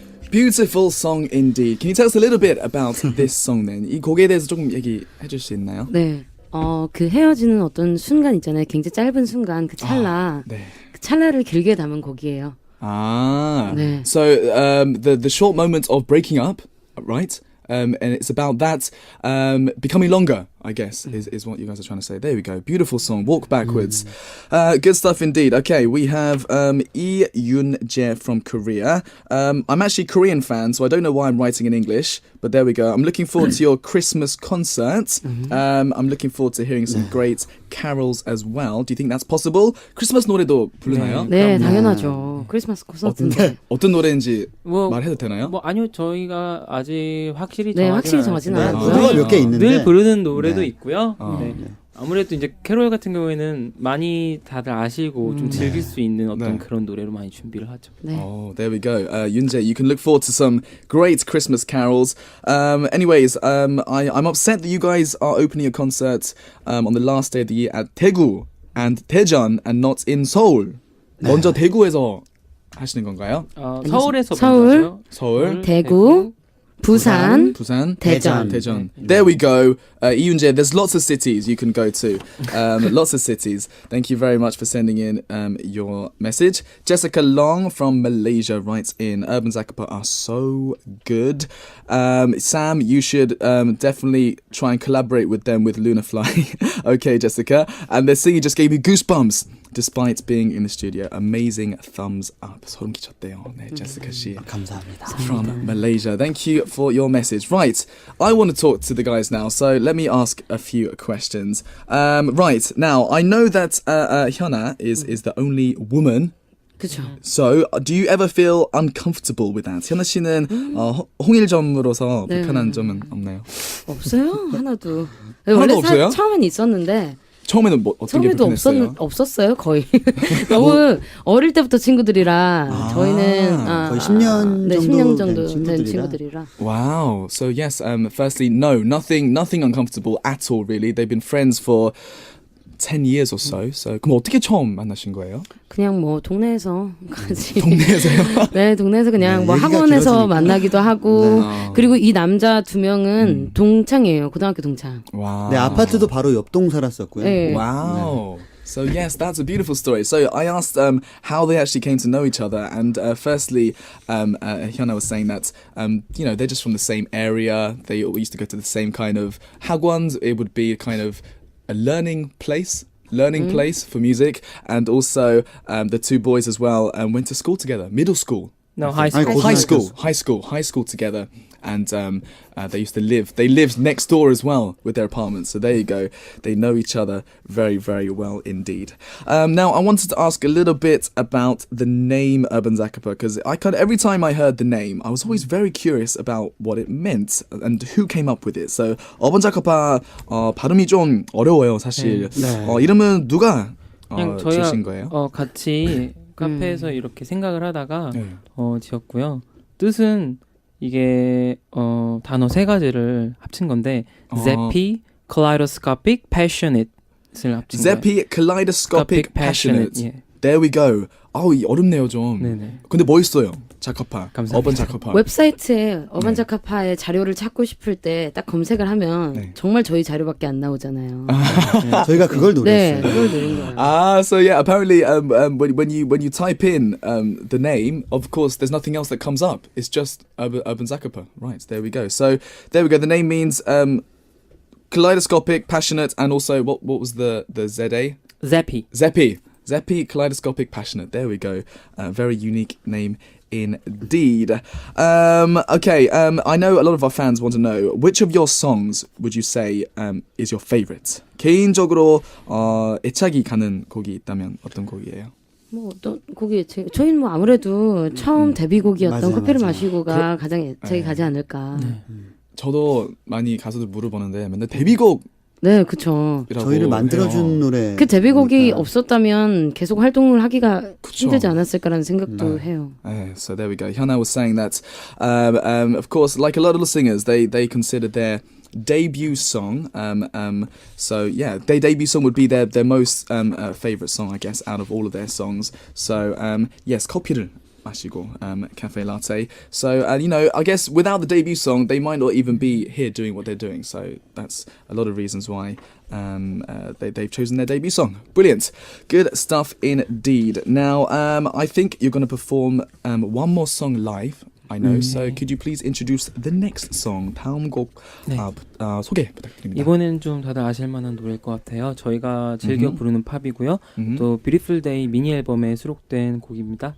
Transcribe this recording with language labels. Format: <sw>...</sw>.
<en>Beautiful song indeed. Can you tell us a little bit about this song then?</en> <ko>이 곡에 대해서 조금 얘기해 줄 수 있나요? 네. 그 헤어지는 어떤 순간 있잖아요. 굉장히 짧은 순간 그 찰나. 네. 그 찰나를 길게 담은 곡이에요. Ah. 네.</ko> <en>So the short moment of breaking up, right? And it's about that becoming longer, I guess, is what you guys are trying to say. There we go. Beautiful song. Walk Backwards. Good stuff indeed. Okay, we have Lee Yoon-jae from Korea. I'm actually a Korean fan, so I don't know why I'm writing in English, but there we go. I'm looking forward to your Christmas concert. I'm looking forward to hearing some great carols as well. Do you think that's possible?</en> <ko>크리스마스 노래도 부르나요? 네, 당연하죠. 크리스마스 콘서트인데. 어떤 노래인지 뭐, 말해도 되나요? 뭐 아니요, 저희가 아직 확실히 네, 확실히 정하지는 않았고요. 노래가 몇 개 있는데 늘 부르는 노래도 네. 있고요. 네. 아무래도 이제 캐롤 같은 경우에는 많이 다들 아시고 좀 즐길 수 있는 어떤 네. 그런 노래로 많이 준비를 하죠. 네.</ko> <en>Oh, there we go. Yoon-jae, you can look forward to some great Christmas carols. Anyways, I'm upset that you guys are opening a concert on the last day of the year at Daegu and Daejeon and not in Seoul.</en> <ko>먼저 대구에서 하시는 건가요? 서울에서 서울, 먼저 하죠. 서울, 대구, 부산, 부산, 대전.</ko> <en>Daejeon. There we go. Yoon-jae, there's lots of cities you can go to. Lots of cities. Thank you very much for sending in your message. Jessica Long from Malaysia writes in, 어반자카파 are so good. Sam, you should definitely try and collaborate with them with Lunafly. Okay, Jessica. And their singing just gave me goosebumps. Despite being in the studio, amazing thumbs up.</en> <ko>소름 끼쳤대요. 네, Jessica 씨. 감사합니다.</ko> <en>From Malaysia. Thank you for your message. Right, I want to talk to the guys now, so let me ask a few questions. Right, now, I know that Hyuna is the only woman.</en> <ko>그렇죠.</ko> <en>So, do you ever feel uncomfortable with that?</en> <ko>현아 씨는 홍일점으로서 네. 불편한 점은 없나요? 없어요. 하나도. 하나도 원래 없어요? 처음엔 있었는데 처음에는 뭐 어떤 게 처음에도 불편했어요? 없었어요 거의. 너무 어릴 때부터 친구들이라 저희는 거의 10년 네, 정도 10년 정도 된 된 친구들이라.</ko> <en>Wow. So yes, firstly, no, nothing uncomfortable at all, really. They've been friends for 10 years or so.</en> <ko>So 그럼 어떻게 처음 만나신 거예요? 그냥 뭐 동네에서 같이 동네에서요? 네, 동네에서 그냥 네, 뭐 얘기가 학원에서 길어지니까. 만나기도 하고 네. 그리고 이 남자 두 명은 동창이에요. 고등학교 동창.</ko> <en>Wow.</en> <ko>네, 아파트도 바로 옆동 살았었고요. 네.</ko> <en>Wow. So yes, that's a beautiful story. So I asked how they actually came to know each other, and firstly, Hyuna was saying that you know, they're just from the same area. They all used to go to the same kind of hagwons. It would be kind of a learning place for music, and also the two boys as well went to school together, middle school. No, high</en> <ko>아니,</ko> <en>school. high school together, and they lived next door as well with their apartments. So there you go, they know each other very, very well indeed. Now I wanted to ask a little bit about the name 어반자카파, because every time I heard the name, I was always very curious about what it meant and who came up with it.</en> <ko>So 어반자카파 발음이 좀 어려워요 사실. 이름은 누가 그냥 지으신 거예요? 같이 카페에서 이렇게 생각을 하다가 네. 지었고요. 뜻은 이게 단어 세 가지를 합친 건데 Zappy, Kaleidoscopic, Passionate를 합친 거예요.</ko> <en>Zappy, Kaleidoscopic, Passionate.</en> <ko>예.</ko> <en>There we go.</en> <ko>이 어렵네요 좀. 네네. 근데 멋있어요. 자카파. 감사합니다. 어반자카파. 웹사이트에 어반자카파의 자료를 찾고 싶을 때 딱 검색을 하면 네. 정말 저희 자료밖에 안 나오잖아요. 저희가 그걸 네, 노렸어요. 그걸 누른 거예요.</ko> <en>So yeah, apparently when you type in the name, of course there's nothing else that comes up. It's just 어반자카파. Right, there we go. So there we go. The name means kaleidoscopic, passionate, and also what was the ZA? Zappy. Zeppy, kaleidoscopic, passionate. There we go. Very unique name indeed. Okay, I know a lot of our fans want to know, which of your songs would you say is your favorite?</en> <ko>개인적으로 애착이 가는 곡이 있다면 어떤 곡이에요? 뭐 어떤 곡이 저희는 뭐 아무래도 처음 데뷔곡이었던 맞아요, 커피를 맞아요. 마시고가 가장 애착이 가지 않을까. 저도 많이 가수들 물어보는데 맨날 데뷔곡 네, 그쵸. 저희를 만들어준 노래. 그 데뷔곡이 그러니까. 없었다면 계속 활동을 하기가 그쵸. 힘들지 않았을까라는 생각도 해요.</ko> <en>So there we go. Hyuna was saying that, of course, like a lot of the singers, they consider their debut song. So yeah, their debut song would be their most favorite song, I guess, out of all of their songs. So yes, 커피를 마시고 cafe latte. So you know, I guess without the debut song, they might not even be here doing what they're doing. So that's a lot of reasons why they've chosen their debut song. Brilliant, good stuff indeed. Now I think you're going to perform one more song live. I know. So could you please introduce the next song?</en> <ko>다음 곡 네. 소개 부탁드립니다. 이번에는 좀 다들 아실만한 노래일 것 같아요. 저희가 즐겨 부르는 팝이고요. 또 Beautiful Day 미니 앨범에 수록된 곡입니다.</ko>